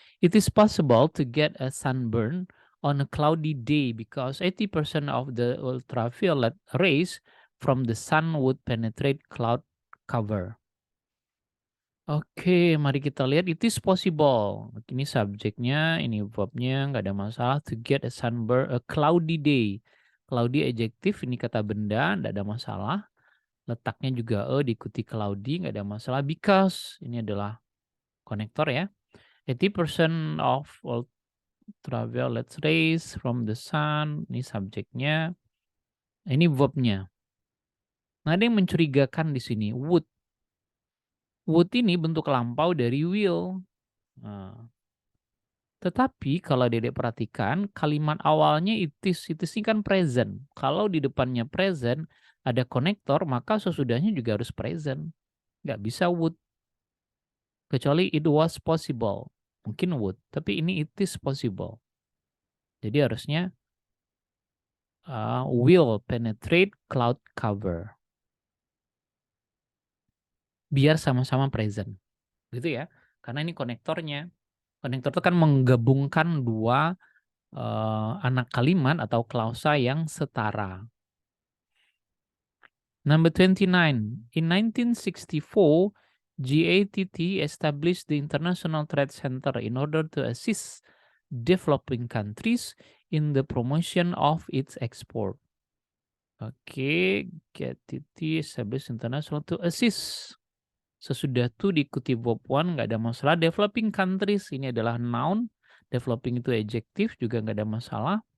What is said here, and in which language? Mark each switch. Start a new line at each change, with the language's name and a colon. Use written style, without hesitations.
English: It is possible to get a sunburn on a cloudy day because 80% of the ultraviolet rays from the sun would penetrate cloud cover.
Indonesian: Oke, mari kita lihat.
English: It is possible.
Indonesian: Ini subjeknya, ini verbnya, nggak ada masalah.
English: To get a sunburn, a cloudy day.
Indonesian: Cloudy adjektif, ini kata benda, nggak ada masalah. Letaknya juga diikuti cloudy, nggak ada masalah. Because, ini adalah konektor ya.
English: 80% of ultraviolet rays from the sun.
Indonesian: Ini subjeknya. Ini verbnya. Nah, ada yang mencurigakan di sini. Would. Would ini bentuk lampau dari will. Nah, tetapi kalau Dedek perhatikan, kalimat awalnya it is ini kan present. Kalau di depannya present, ada konektor, maka sesudahnya juga harus present. Nggak bisa would.
English: Kecuali it was possible.
Indonesian: Mungkin would, tapi ini
English: it is possible.
Indonesian: Jadi harusnya
English: will penetrate cloud cover.
Indonesian: Biar sama-sama present. Gitu ya. Karena ini konektornya. Konektor itu kan menggabungkan dua anak kalimat atau klausa yang setara.
English: Number 29. In 1964, GATT established the International Trade Center in order to assist developing countries in the promotion of its export. Oke, GATT established international to assist.
Indonesian: Sesudah itu diikuti verb one, nggak ada masalah. Developing countries, ini adalah noun. Developing itu adjektif, juga nggak ada masalah.